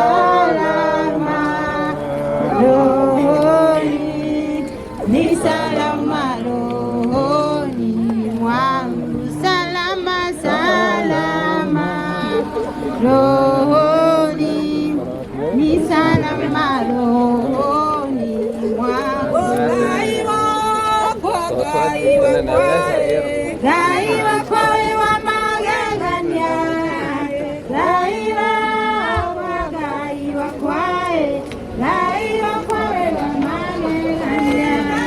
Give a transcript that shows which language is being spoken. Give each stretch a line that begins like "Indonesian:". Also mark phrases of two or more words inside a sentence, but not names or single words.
Swahili: rohoni, ni salama rohoni mwangu, salama rohoni, ni salama rohoni mwangu.
Meru: Gaiwa kwawe wa magangania, gaiwa kwawe, gaiwa kwawe wa magangania.